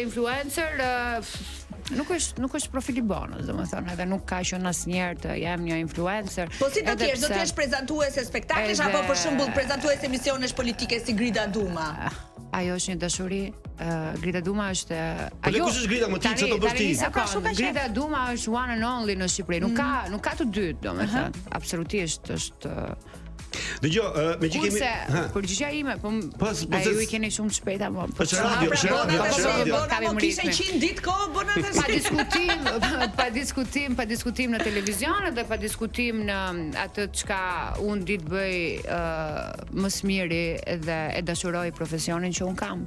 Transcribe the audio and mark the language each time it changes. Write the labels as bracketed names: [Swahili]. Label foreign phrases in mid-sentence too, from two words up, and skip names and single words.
[Albanian] influencer, nuk është profili bonus, domethënë, edhe nuk ka qenë asnjëherë të jem një influencer. Po si do të jesh prezantuese spektaklesh apo për shembull prezantuese emisionesh politike si Grida Duma? Ajo është një dashuri. Grida Duma është ajo. Kush është Grida më ti çfarë do bësh ti? Grida Duma është [English] one and only [Albanian] në Shqipëri. Nuk ka të dytë, domethënë. Absolutisht është. Dëgjoj, me që kemi përgjigja ime, po ju i keni shumë shpejt apo? Po radio. Ka kishte 100 ditë kohë bona pa diskutim në televizion dhe pa diskutim në atë çka unë ditë bëj më së miri dhe e dashuroj profesionin që un kam.